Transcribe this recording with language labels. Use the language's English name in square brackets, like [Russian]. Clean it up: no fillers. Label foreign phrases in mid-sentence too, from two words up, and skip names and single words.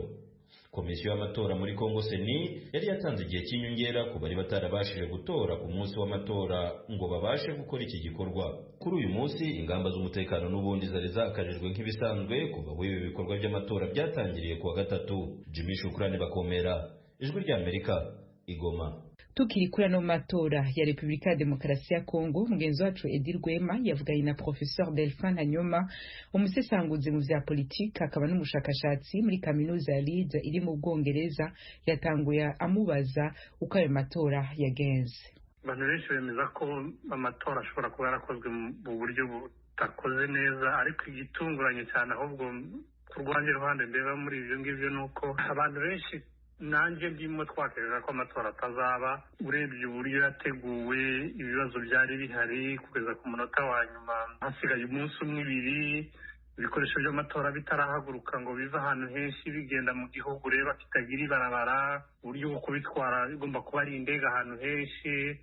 [Kinyarwanda] Komisiyo y'amatora muri Kongo seni yari yatanze igihe cy'inyongera ku bari batarabashije gutora ku munsi w'amatora ngo babashe gukora iki gikorwa. Kuri uyu munsi ingamba z'umutekano n'ubundi zari zakajijwe nk'ibisanzwe kuva aho ibi bikorwa by'amatora byatangiriye kuwa gatatu. Jimmy Shukrani Bakomera, Ijwi ry'Amerika, Igoma. [Rundi] Tukiri kuri ano matora ya Repubulika ya Demokarasi ya Kongo, mugenzi wacu Edi Rwema yavuganye na Professeur Delphin Hanyuma, umusesanguzi mu vya politiki akaba n'umushakashatsi muri kaminuza ya Leeds iri mu Bwongereza. Yatanguye amubaza uko ayo matora yagenze. [Kinyarwanda] Abantu benshi bemeza ko amatora ashobora kuba yarakozwe mu buryo butakoze neza, ariko igitunguranye cyane ahubwo ku rwanjye ruhande mbeba muri ibyo ngibyo nuko abantu benshi nanjye ndimo twakereza ko amatora atazaba. Urebye uburyo yateguwe, ibibazo byari bihari kugeza ku munota wa nyuma, hasigaye umunsi umwe ibiri, ibikoresho by'amatora bitarahaguruka ngo bive ahantu henshi bigenda mu gihugu ureba kitagira ibarabara, uburyo bwo kubitwara bigomba kuba ari indege ahantu henshi.